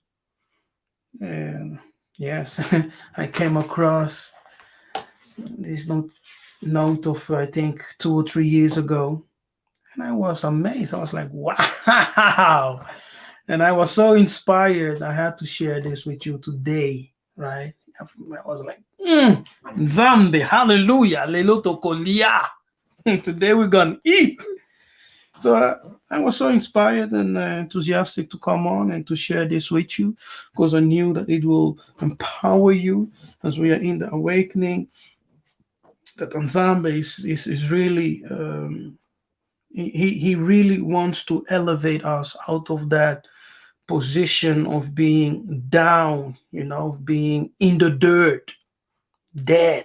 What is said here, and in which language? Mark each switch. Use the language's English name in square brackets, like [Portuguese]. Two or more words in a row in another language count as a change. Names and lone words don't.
[English] And yes, I came across this note of, I think, 2 or 3 years ago. And I was amazed. I was like, wow. And I was so inspired. I had to share this with you today, right? I was like, [Lingala] Zambi, hallelujah, leloto kolia. [English] Today we're going to eat. So I was so inspired and enthusiastic to come on and to share this with you, because I knew that it will empower you as we are in the awakening. That Nzambe is really, he really wants to elevate us out of that position of being down, of being in the dirt, dead.